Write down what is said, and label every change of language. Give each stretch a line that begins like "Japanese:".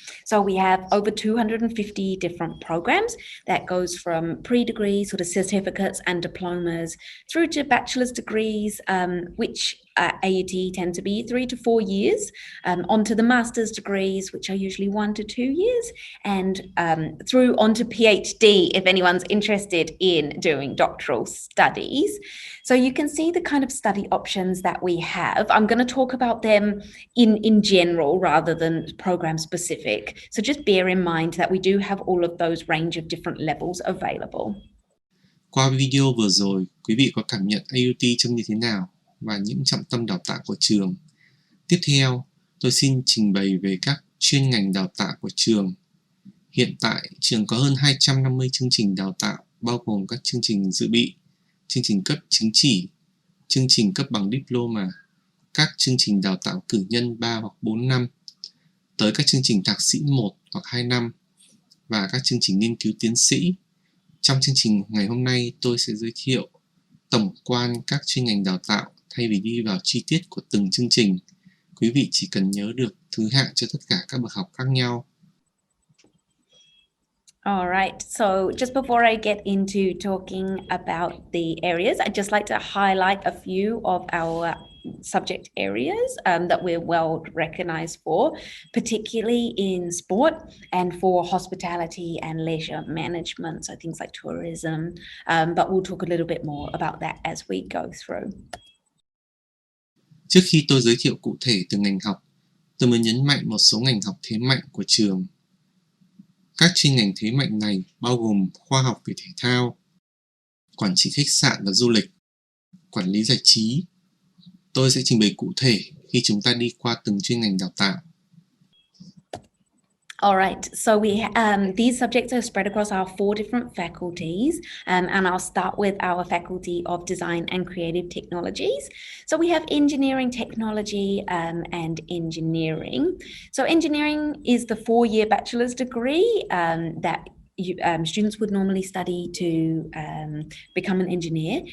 English: So we have over 250 different programs that goes from pre-degree sort of certificates and diplomas through to bachelor's degrees, which AUT tend to be 3 to 4 years, onto the master's degrees, which are usually 1 to 2 years, and through onto PhD if anyone's interested in doing doctoral studies. So you can see the kind of study options that we have. I'm going to talk about them in general rather than program specific. So just bear in mind that we do have all of those range of different levels available.
Vietnamese: Qua video vừa rồi, quý vị có cảm nhận AUT trông như thế nào và những trọng tâm đào tạo của trường. Tiếp theo, tôi xin trình bày về các chuyên ngành đào tạo của trường. Hiện tại, trường có hơn 250 chương trình đào tạo, bao gồm các chương trình dự bị, chương trình cấp chứng chỉ, chương trình cấp bằng diploma, các chương trình đào tạo cử nhân 3 hoặc 4 năm, tới các chương trình thạc sĩ 1 hoặc 2 năm, và các chương trình nghiên cứu tiến sĩ. Trong chương trình ngày hôm nay, tôi sẽ giới thiệu tổng quan các chuyên ngành đào tạo thay vì đi vào chi tiết của từng chương trình. Quý vị chỉ cần nhớ được thứ hạng cho tất cả các bậc học khác nhau.
English: All right, so just before I get into talking about the areas, I'd just like to highlight a few of our subject areas that we're well recognized for, particularly in sport and for hospitality and leisure management, so things like tourism, but we'll talk a little bit more about that as we go through.
Vietnamese: Trước khi tôi giới thiệu cụ thể từng ngành học, tôi muốn nhấn mạnh một số ngành học thế mạnh của trường. Các chuyên ngành thế mạnh này bao gồm khoa học về thể thao, quản trị khách sạn và du lịch, quản lý giải trí. Tôi sẽ trình bày cụ thể khi chúng ta đi qua từng chuyên ngành đào tạo.
English: All right, so these subjects are spread across our 4 different faculties, and I'll start with our Faculty of Design and Creative Technologies. So we have Engineering Technology and Engineering. So engineering is the 4-year bachelor's degree that students would normally study to become an engineer.